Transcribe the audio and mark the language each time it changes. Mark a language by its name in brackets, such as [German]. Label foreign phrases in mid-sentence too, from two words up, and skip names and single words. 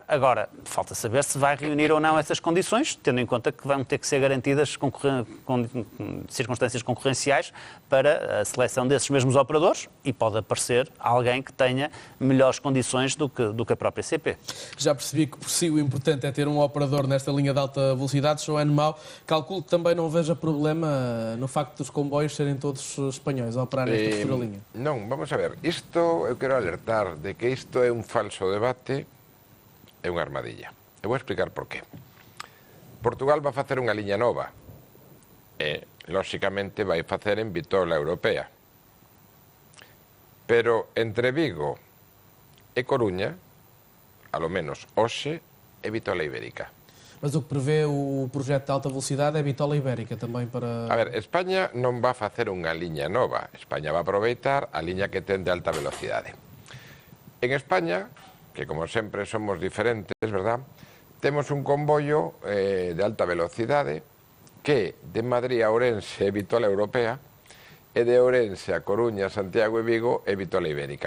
[Portuguese] Agora, falta saber se vai reunir ou não essas condições, tendo em conta que vão ter que ser garantidas circunstâncias concorrenciais para a seleção desses mesmos operadores e pode aparecer alguém que tenha melhores condições do que a própria CP. Já percebi que por si o importante é ter um operador nesta linha de alta velocidade. João Mau, calculo que também não veja problema no facto dos comboios serem todos espanhóis a operar nesta futura linha. [Galician] Non, vamos a ver, isto eu quero alertar de que isto é un falso debate, é unha armadilla. Eu vou explicar por qué. Portugal vai facer unha liña nova e, lóxicamente, vai facer en bitola europea. Pero entre Vigo e Coruña, alo menos hoxe, é bitola ibérica. [Portuguese] Mas o que prevê o projeto de alta velocidade é bitola ibérica também para... [Galician] A ver, España non vai facer unha liña nova. España vai aproveitar a liña que ten de alta velocidade. En España, que como sempre somos diferentes, verdad? Temos un comboio de alta velocidade que de Madrid a Ourense é bitola europea e de Ourense a Coruña, Santiago e Vigo é bitola ibérica.